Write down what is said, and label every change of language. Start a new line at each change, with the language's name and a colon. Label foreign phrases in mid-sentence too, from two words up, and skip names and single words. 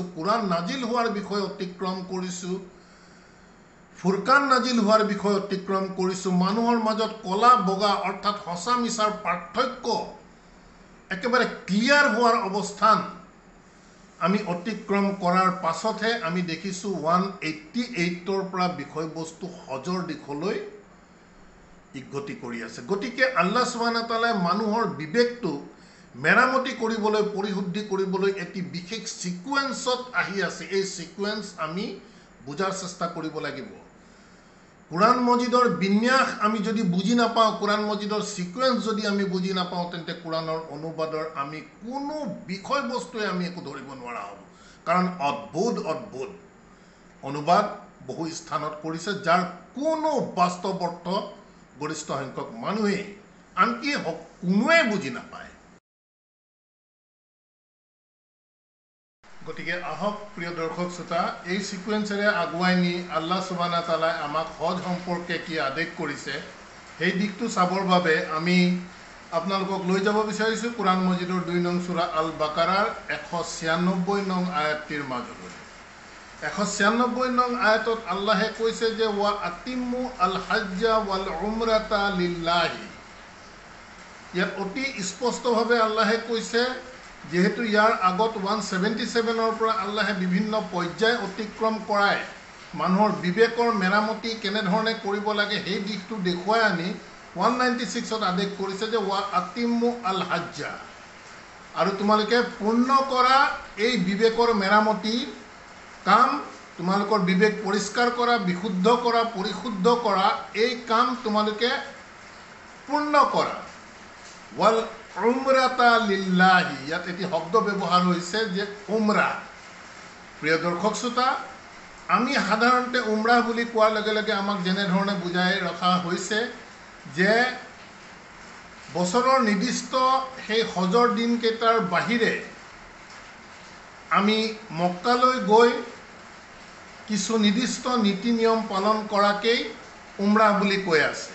Assamese: কোৰাণ নাজিল হোৱাৰ বিষয় অতিক্ৰম কৰিছোঁ, ফুৰকান নাজিল হোৱাৰ বিষয় অতিক্ৰম কৰিছোঁ, মানুহৰ মাজত কলা বগা অৰ্থাৎ সঁচা মিছাৰ পাৰ্থক্য একেবাৰে ক্লিয়াৰ হোৱাৰ অৱস্থান আমি অতিক্ৰম কৰাৰ পাছতহে আমি দেখিছোঁ 188ৰ পৰা বিষয়বস্তু হজৰ দিশলৈ গতি কৰি আছে। গতিকে আল্লাহ
Arabic: سبحانه وتعالى
Assamese: মানুহৰ বিবেকটো মেৰামতি কৰিবলৈ, পৰিশুদ্ধি কৰিবলৈ এটি বিশেষ ছিকুৱেন্সত আহি আছে। এই ছিকুৱেন্স আমি বুজাৰ চেষ্টা কৰিব লাগিব। কোৰাণ মজিদৰ বিন্যাস আমি যদি বুজি নাপাওঁ, কোৰাণ মজিদৰ ছিকুৱেন্স যদি আমি বুজি নাপাওঁ, তেন্তে কোৰাণৰ অনুবাদৰ আমি কোনো বিষয়বস্তুৱে আমি একো ধৰিব নোৱাৰা হ'ব। কাৰণ অদ্ভুত অনুবাদ বহু স্থানত কৰিছে, যাৰ কোনো বাস্তৱ অৰ্থ গৰিষ্ঠ সংখ্যক মানুহেই, আনকি কোনোৱে বুজি নাপায়। গতিকে আহক প্ৰিয় দৰ্শক শ্ৰোতা, এই ছিকুৱেন্সেৰে আগুৱাই নি আল্লাহ
Arabic: سبحانه وتعالى
Assamese: আমাক হজ সম্পৰ্কে কি আদেশ কৰিছে সেই দিশটো চাবৰ বাবে আমি আপোনালোকক লৈ যাব বিচাৰিছোঁ কোৰাণ মজিদৰ 2 নং সূৰা আল বাকাৰাৰ 196 নং আয়াতটিৰ মাজলৈ। 196 নং আয়াতত আল্লাহে কৈছে যে
Arabic: وأتموا الحج والعمرة لله.
Assamese: ইয়াত অতি স্পষ্টভাৱে আল্লাহে কৈছে, যেহেতু ইয়াৰ আগত 177ৰ পৰা আল্লাহে বিভিন্ন পৰ্যায় অতিক্ৰম কৰাই মানুহৰ বিবেকৰ মেৰামতি কেনেধৰণে কৰিব লাগে সেই দিশটো দেখুৱাই আনি 196ত আদেশ কৰিছে যে
Arabic: وأتموا الحج,
Assamese: আৰু তোমালোকে পূৰ্ণ কৰা এই বিবেকৰ মেৰামতি কাম, তোমালোকৰ বিবেক পৰিষ্কাৰ কৰা, বিশুদ্ধ কৰা, পৰিশুদ্ধ কৰা, এই কাম তোমালোকে পূৰ্ণ কৰা।
Arabic: والعمرة لله,
Assamese: ইয়াত এটি শব্দ ব্যৱহাৰ হৈছে যে উমৰা। প্ৰিয় দৰ্শক শ্ৰোতা, আমি সাধাৰণতে উমৰা বুলি কোৱাৰ লগে লগে আমাক যেনেধৰণে বুজাই ৰখা হৈছে যে বছৰৰ নিৰ্দিষ্ট সেই হজৰ দিনকেইটাৰ বাহিৰে আমি মক্কালৈ গৈ কিছু নিৰ্দিষ্ট নীতি নিয়ম পালন কৰাকেই উমৰা বুলি কৈ আছে।